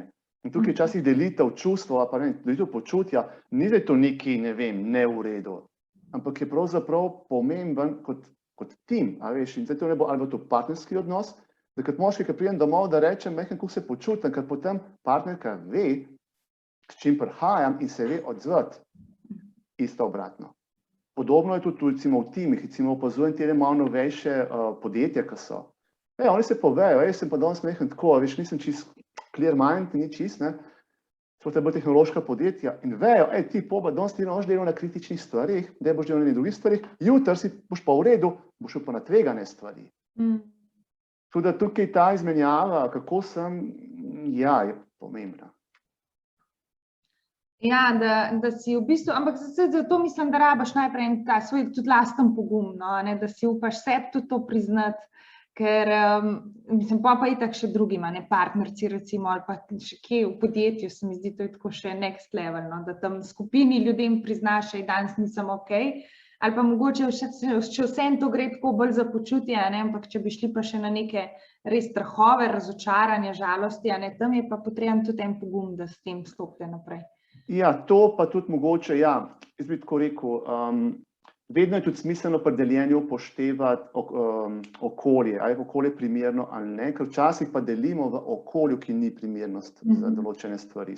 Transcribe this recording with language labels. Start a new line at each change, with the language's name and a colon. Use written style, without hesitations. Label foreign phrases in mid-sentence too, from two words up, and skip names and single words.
Slovenian: In tukaj včasih delitev čustva, pa ne, delitev počutja, ni da je to nekaj, ne vem, ne v redu, ampak je pravzaprav pomemben kot tim, a veš, in zdaj to ne bo, ali bo to partnerski odnos, da kot moški, ki pridem domov, da rečem, kako se počutim, ker potem partnerka ve, s čim prihajam in se ve odzvati. Isto obratno. Podobno je tudi recimo v timih, recimo opazujem te malo novejše podjetja, ki so. Oni se povejo, jaz sem pa danes mehen tako, veš, nisem čist
English: clear mind,
Slovenian: ni čist, ne, so te bolj tehnološka podjetja in vejo, ti poba, danes ti noš delal na kritičnih stvarih, da boš delal na drugih stvarih, jutri si boš pa v redu, boš šel pa na tvegane stvari. Tudi tukaj ta izmenjava, kako sem, ja, je pomembna. Ja, da si v bistvu, ampak zato mislim, da rabaš najprej ta svoj tudi lasten pogum, da si upaš sebi tudi to priznati, ker mislim, pa itak še drugima, partnerci recimo, ali pa še kje v podjetju, se mi zdi, to je tako še
English: next level,
Slovenian: da tam skupini ljudem priznaš, danes nisem ok, ali pa mogoče še vsem to gre tako bolj za počutje, ampak če bi šli pa še na neke res strahove, razočaranje, žalosti, tam je pa potreben tudi en pogum, da s tem stopite naprej. Ja, to pa tudi mogoče, ja, jaz bi tako rekel, vedno je tudi smiselno pri deljenju upoštevati okolje, ali je okolje primerno ali ne, ker včasih pa delimo v okolju, ki ni primernost za določene stvari.